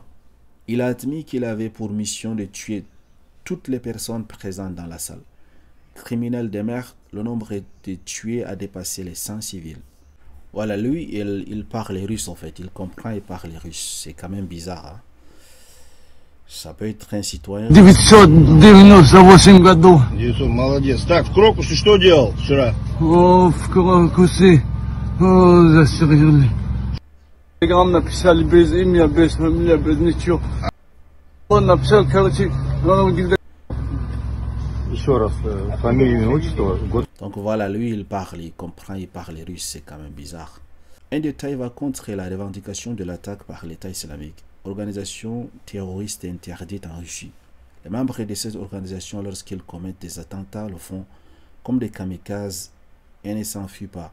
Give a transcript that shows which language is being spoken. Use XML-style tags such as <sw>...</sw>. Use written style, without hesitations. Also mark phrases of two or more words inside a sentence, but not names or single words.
<fr>Il a admis qu'il avait pour mission de tuer toutes les personnes présentes dans la salle. Criminel de mer, le nombre de tués a dépassé les 100 civils. Voilà, lui, il parle russe en fait, il comprend et parle russe. C'est quand même bizarre. Hein? Ça peut être un citoyen.</fr> <ru>998 году. 900, молодец. Так, в Крокусе что делал вчера? О, в Крокусе. О, застрелили. Телеграм написали без имя, без фамилии, без ничего. Он написал, короче, Еще раз, фамилия, имя, отчество, год.</ru> <fr>Donc voilà, lui, il parle, il comprend, il parle russe, c'est quand même bizarre. Un détail va contre la revendication de l'attaque par l'État islamique, organisation terroriste interdite en Russie. Les membres de cette organisation, lorsqu'ils commettent des attentats, le font comme des kamikazes et ne s'enfuient pas.</fr>